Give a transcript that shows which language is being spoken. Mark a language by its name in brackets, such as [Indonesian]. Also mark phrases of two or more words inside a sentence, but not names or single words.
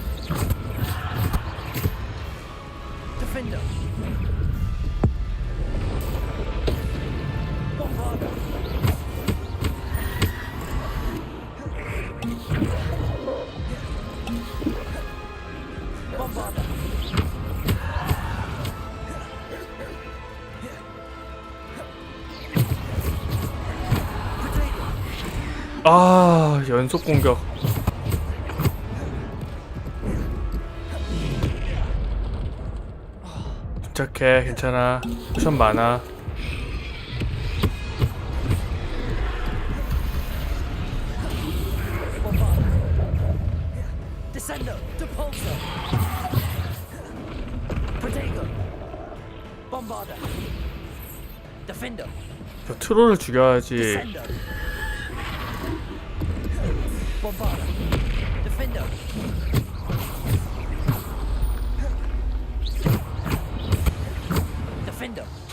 [Korean] Defender. Bombarder. Bombarder. 아, 연속 공격. 침착해, 괜찮아. 쿠션 많아. Descender. Depulsor. Protego. Bombarder. Defender. 저 트롤을 죽여야지. Descender. Bombarder. Defender. Defender.